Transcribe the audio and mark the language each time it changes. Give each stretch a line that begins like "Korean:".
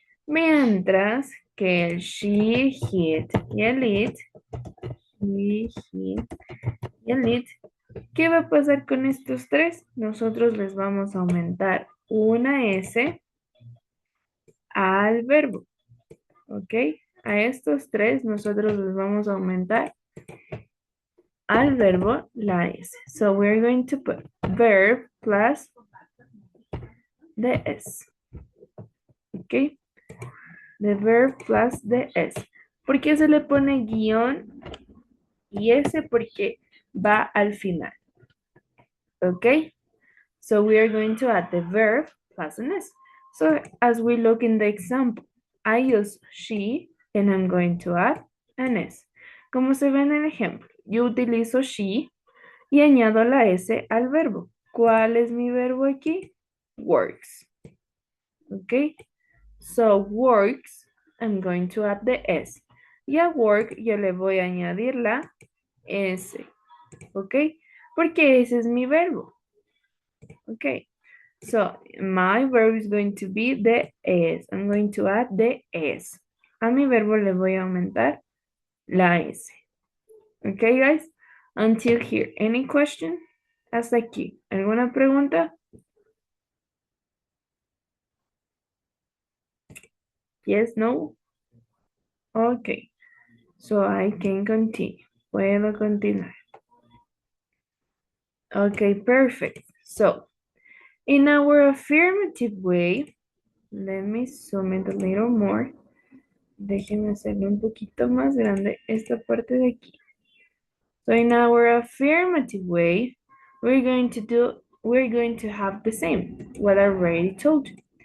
Spanish: Mientras que el she, hit y el it, she, hit y el it, ¿qué va a pasar con estos tres? Nosotros les vamos a aumentar una S al verbo. ¿Ok? A estos tres nosotros les vamos a aumentar al verbo la S.
English: So we're going to put verb plus the S. ¿Ok? The verb plus the S.
Spanish: ¿Por qué se le pone guión y S? Porque va al final. ¿Ok?
English: So we are going to add the verb plus an S. So as we look in the example, I use she and I'm going to add an S.
Spanish: Como se ve en el ejemplo, yo utilizo she y añado la S al verbo. ¿Cuál es mi verbo aquí? Works. ¿Ok?
English: So works, I'm going to add the S.
Spanish: Y a work yo le voy a añadir la S. ¿Ok? Porque ese es mi verbo. ¿Ok?
English: So my verb is going to be the S. I'm going to add the S.
Spanish: A mi verbo le voy a aumentar la S.
English: Okay, guys? Until here. Any question?
Spanish: Hasta aquí. ¿Alguna pregunta?
English: Yes, no? Okay. So I can continue.
Spanish: Puedo continuar.
English: Okay, perfect. So, in our affirmative way, let me zoom it a little more.
Spanish: Déjenme hacerlo un poquito más grande esta parte de aquí.
English: So in our affirmative way, we're going to have the same, what I already told you.